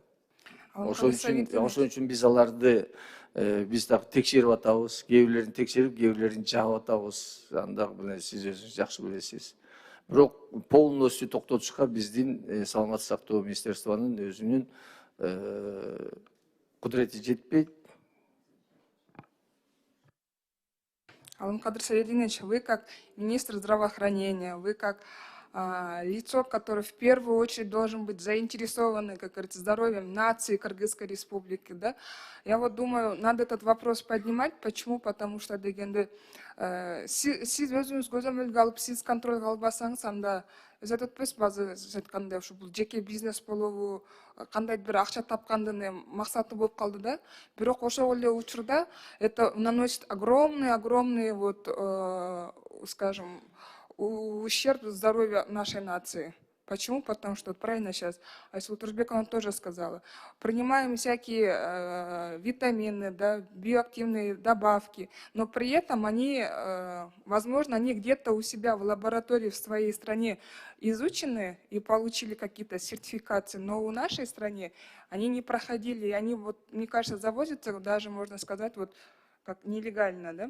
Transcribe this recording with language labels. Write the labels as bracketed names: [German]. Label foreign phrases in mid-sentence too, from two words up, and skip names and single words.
[Kyrgyz] Ошон үчүн биз аларды биз дагы текшерип атабыз, кээ бирлерин текшерип, кээ бирлерин жаап атабыз. Аны дагы сиз өзүңүз жакшы билесиз. Бирок полностью токтотушка биздин саламаттык сактоо министерствонун өзүнүн кудурети жетпейт. [Russian] Алымкадыр Саидинович, вы как министр здравоохранения, вы как лицо, которое в первую очередь должен быть заинтересовано, как говорится, здоровьем нации Кыргызской республики, да? Я вот думаю, надо этот вопрос поднимать. Почему? Потому что [Kyrgyz] дегенде сиз өзүңүз көзөмөлгө алып, сиз контролго албасаңыз, анда өзү айтып атпайсызбы, азыр айткандай ушу бул жеке бизнес болобу, кандайдыр бир акча тапкандын максаты болуп калды да. Бирок ошол эле учурда [Russian] это наносит огромный вот, скажем, ущерб здоровью нашей нации. Почему? Потому что, правильно сейчас Айсулу Турсбековна тоже сказала, принимаем всякие витамины, да, биоактивные добавки, но при этом они, возможно, они где-то у себя в лаборатории в своей стране изучены и получили какие-то сертификации, но у нашей стране они не проходили, и они, вот, мне кажется, завозятся даже, можно сказать, вот как нелегально, да?